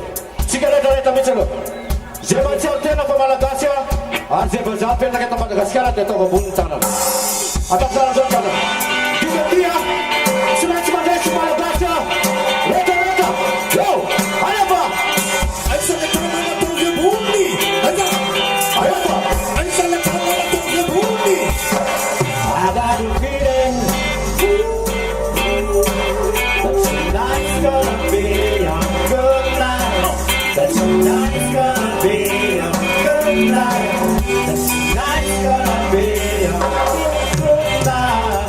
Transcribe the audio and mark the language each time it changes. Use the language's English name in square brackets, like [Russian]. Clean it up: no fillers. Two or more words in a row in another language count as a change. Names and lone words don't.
[Malagasy] Tsika rehetrarehetra mihitsy aloha. Zay mahatsiaro tena fa malagasy ah, ary zay vazaha apetraka eto Madagasikara dia atao ambony tanàna. Atao karan'izao ny tanàna. Dia tsy maintsy mandresy malagasy ah. Rehetrarehetra. Yo! Alefa! Aisan le tanàna tao ambony. Alefa! Aisan le tanàna tao ambony. [English] I got a feeling that tonight's gonna be a good night. That tonight's gonna be a good night. That tonight's gonna be a good night.